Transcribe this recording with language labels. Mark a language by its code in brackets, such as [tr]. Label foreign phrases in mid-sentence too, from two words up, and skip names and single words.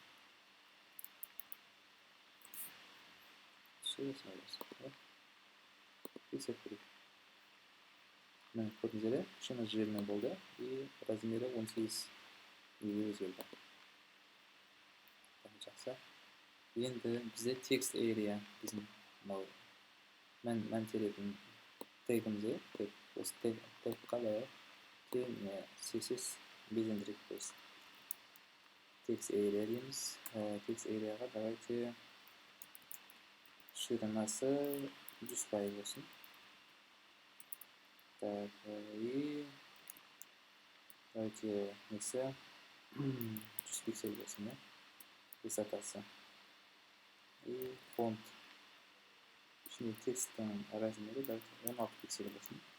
[kk] Түсі осындай болсын. Тексеріп көрейік. Міне көрдіңіздер, кішкене жирный болды и размері 18 өзгерді. Жақсы. Енді бізде [en] text area [kk] біздің мән теретін тегімізде, осы тегқа CSS безендіріп қойсын. [en] Text area [kk] дейміз. Text areaға давайте ширинасы 100% болсын. И давайте несі 100 пиксель болсын, высотасы. И фонт. Şimdi тексттің размері 16 пиксель болсын.